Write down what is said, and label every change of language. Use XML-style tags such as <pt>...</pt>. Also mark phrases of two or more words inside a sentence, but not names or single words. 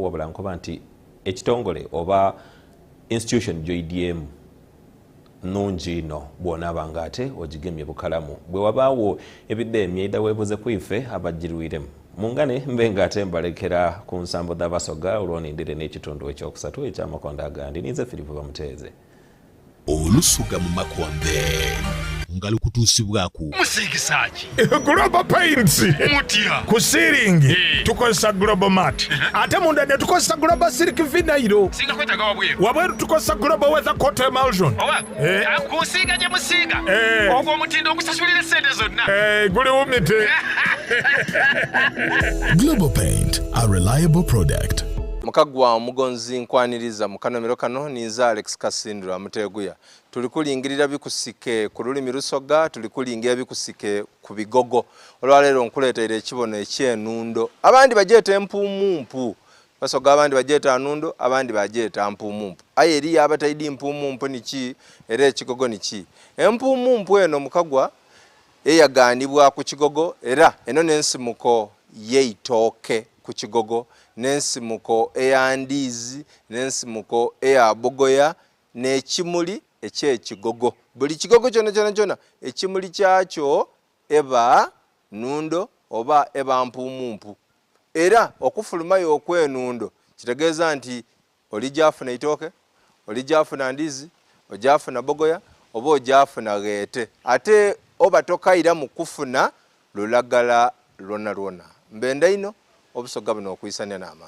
<xog>wabula nkoba nti ekitongole oba institution gy'oyidyemu nungi ino bw'onaaba nga ate ogigemye bukalamu bwe wabaawo ebidde emyenda weebuze ku ife abagirwiremu mungane mbe nga ate mbalekera ku nsambo z'abasoga olwonindire n'ekitundu ekyokusatu eky'amakonde agandi ninze Filipo Bamuteeze. Olusuga mu Makonde. nga lukutuusibwako musigisaaki Global Paints mutya ku ceiling tukozesa Global Mat ate munda ne tukozesa Global Silk Vinyl singa kwetaga wabweru wabweru tukozesa Global Weather Coat Emulsion oba kusiiga gye musiiga ogwo omutindo ogusasulira essente zonna guli wumite.</xog> <en>Global Paint, a reliable product.</en> <xog>Mukagwa omugonzi nkwaniriza mu kanomero kano ninza Alex Kasindiro amuteguya tuli kulingirira bikusike ku lulimi Lusoga tuli kulingira bikusike ku Bigogo olwaleero nkuleetera ekibono ekyenundo abandi bajeeta empumumpu Basoga abandi bajeeta nundo abandi bajeeta mpumumpu aye eri abataidi mpumumpu niki era ekigogo niki empumumpu eno Mukagwa eyaganibwa ku Kigogo era eno nensimuko yeitoke ku Kigogo nensimuko eyandizi nensimuko eya bogoya n'ekimuli ekyekigogo buli kigogo kyona ekimuli kyakyo eba nundo oba eba mpumumpu era okufulumayo okwenundo kitegeeza nti olijafuna itoke olijafuna ndizi ojafuna bogoya oba ojafuna geete ate oba tokaira mu kufuna lulagala lwona mbenda ino obusoga buno okuyisanya n'amaani</xog>